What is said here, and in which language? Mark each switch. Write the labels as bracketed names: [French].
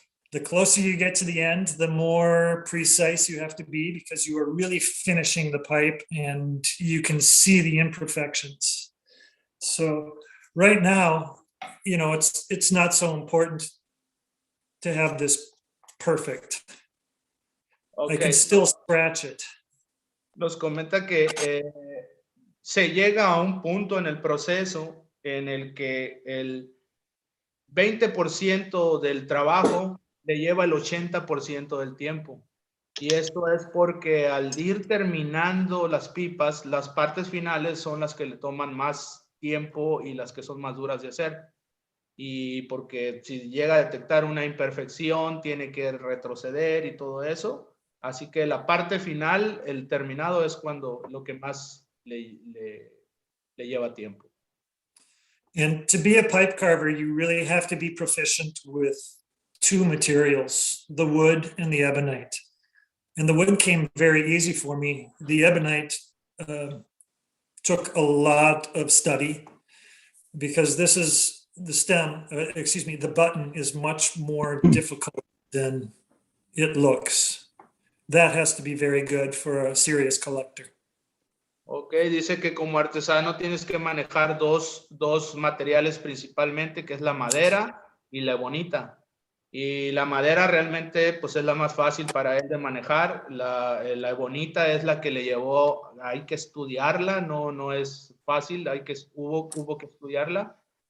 [English] The closer you get to the end, the more precise you have to be, because you are really finishing the pipe and you can see the imperfections. So right now, you know, it's not so important to have this perfect. Okay. I can still scratch it. [Spanish] Nos comenta que se llega a un punto en el proceso en el que el 20% del trabajo le lleva el 80% del tiempo. Y esto es porque al ir terminando las pipas, las partes finales son las que le toman más tiempo y las que son más duras de hacer. Y porque si llega a detectar una imperfección, tiene que retroceder y todo eso. Así que la parte final, el terminado, es cuando lo que más le lleva tiempo. [English] And to be a pipe carver, you really have to be proficient with two materials, the wood and the ebonite. And the wood came very easy for me. The ebonite took a lot of study, because this is the stem, the button is much more difficult than it looks. That has to be very good for a serious collector. [Spanish] Ok, dice que como artesano tienes que manejar dos materiales principalmente, que es la madera y la ebonita. Y la madera realmente pues es la más fácil para él de manejar. La ebonita es la que le llevó, hay que estudiarla, no es fácil, hubo que estudiarla.